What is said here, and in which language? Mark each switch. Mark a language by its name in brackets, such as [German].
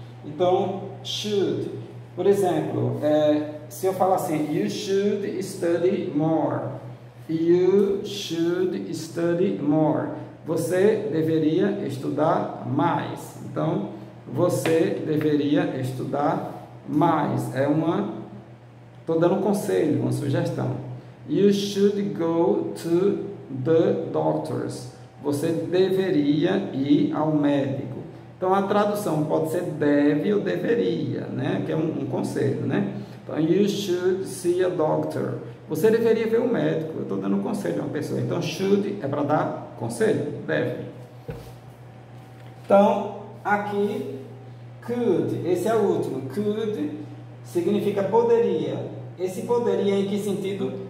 [Portuguese] Então, should, por exemplo, se eu falar assim, [English] you should study more. You should study more. [Portuguese] Você deveria estudar mais. Então, você deveria estudar mais. Estou dando um conselho, uma sugestão. [English] You should go to the doctors. [Portuguese] Você deveria ir ao médico. Então, a tradução pode ser deve ou deveria, né? Que é um conselho, né? [English] Então, you should see a doctor. [Portuguese] Você deveria ver um médico. Eu estou dando um conselho a uma pessoa. Então, should é para dar conselho, deve. Então, aqui, could, esse é o último. Could significa poderia. Esse poderia em que sentido?